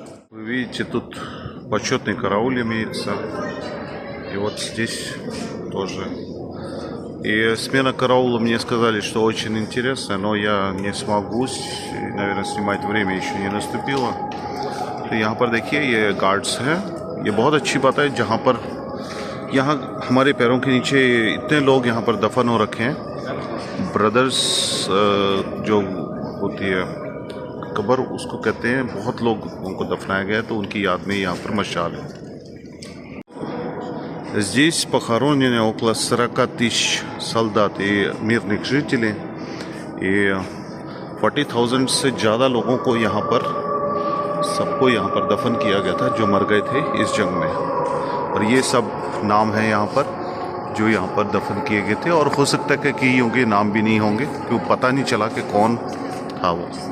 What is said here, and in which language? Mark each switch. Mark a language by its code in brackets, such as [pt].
[ru] Вы видите, тут почетный караул имеется, и вот здесь тоже. И смена караула, мне сказали, что очень интересная, но я не смогу, наверное, снимать, время еще не наступило। [hi] तो यहाँ पर देखिए ये गार्ड्स हैं, ये बहुत अच्छी बात है। जहाँ पर यहाँ हमारे पैरों के नीचे इतने लोग यहाँ पर दफन हो रखे हैं। ब्रदर्स जो होती है कब्र, उसको कहते हैं। बहुत लोग उनको दफनाया गया है, तो उनकी याद में यहाँ पर मशाल है। [ru] Здесь похоронены около 40 тысяч солдат и мирных жителей. [hi] И 40,000 से ज़्यादा लोगों को यहाँ पर, सबको यहाँ पर दफन किया गया था जो मर गए थे इस जंग में। और ये सब नाम है यहाँ पर जो यहाँ पर दफन किए गए थे। और हो सकता है कि उनके नाम भी नहीं होंगे, क्योंकि पता नहीं चला कि कौन था वो।